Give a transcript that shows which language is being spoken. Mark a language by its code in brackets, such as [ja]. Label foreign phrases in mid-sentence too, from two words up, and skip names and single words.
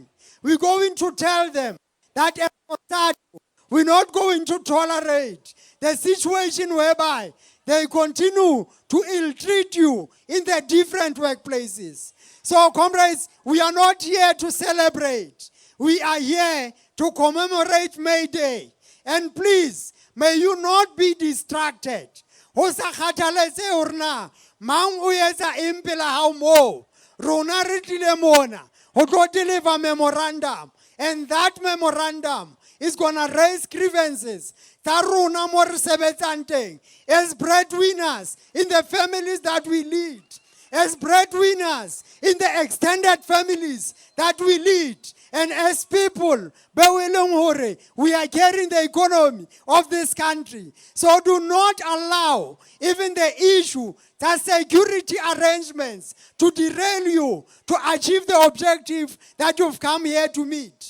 [en] We're going to tell them that as COSATU, we're not going to tolerate the situation whereby they continue to ill-treat you in the different workplaces. So, comrades, we are not here to celebrate. We are here to commemorate May Day. And please, may you not be distracted. [st] Ho sa kgathaletse hore na mang o etsa eng pele hao moo. Rona re tlile mona ho tlo [en] deliver memorandum. And that memorandum is going to raise grievances [st] tsa rona mo re sebetsang teng [en] as breadwinners in the families that we lead, as breadwinners in the extended families that we lead, and as people we are carrying the economy of this country. So do not allow even the issue that security arrangements to derail you to achieve the objective that you've come here to meet.